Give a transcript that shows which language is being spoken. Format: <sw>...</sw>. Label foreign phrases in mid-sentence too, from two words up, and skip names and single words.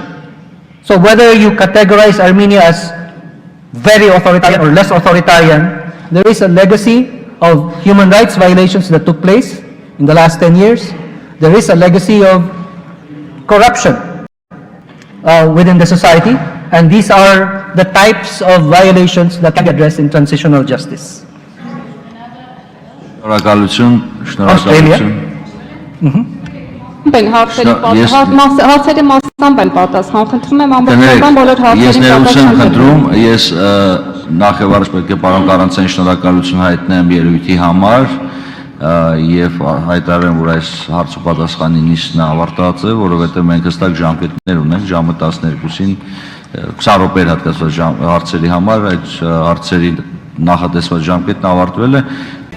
<en>So whether you categorize Armenia as very authoritarian or less authoritarian, there is a legacy of human rights violations that took place in the last 10 years. There is a legacy of corruption within the society, and these are the types of violations that can be addressed in transitional justice. Australia.</en> <hy>Հարցերի մասամբ են պատասխան, խնդրում եմ ամբողջական բոլոր հարցերին պատասխան։ Ես նախ եւ առաջ պետք է պարոն Կարանզային շնորհակալություն հայտնեմ ելույթի համար եւ հայտարարեմ, որ այս հարցու պատասխանի նիստն ավարտած է, որովհետեւ մենք հստակ ժամկետներ ունենք, ժամը 12-ին 20 րոպե հատկացված հարցերի համար, այդ հարցերի նախատեսված ժամկետն ավարտվել է</hy>